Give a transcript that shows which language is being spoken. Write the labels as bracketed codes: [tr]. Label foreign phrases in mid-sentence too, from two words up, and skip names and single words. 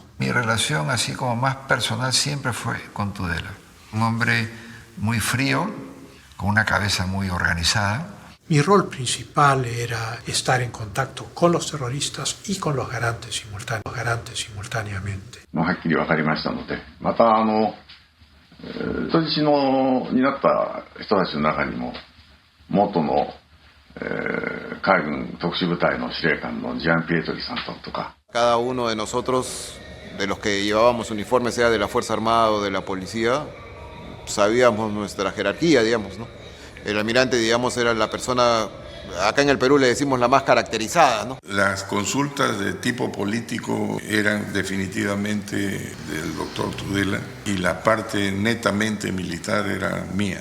[es] Mi relación, así como más personal, siempre fue con Tudela. Un hombre muy frío, con una cabeza muy organizada. Mi rol principal era estar en contacto con los terroristas y con los garantes simultáneamente. [ja] はっきり分かりましたので、また人質になった人たちの中にも元の、海軍特殊部隊の司令官のジャン・ピエトリさんとか。 [es] Cada uno de nosotros, de los que llevábamos uniforme, sea de la Fuerza Armada o de la Policía, sabíamos nuestra jerarquía, digamos, ¿no? El almirante, digamos, era la persona, acá en el Perú le decimos la más caracterizada, ¿no? Las consultas de tipo político eran definitivamente del doctor Tudela y la parte netamente militar era mía.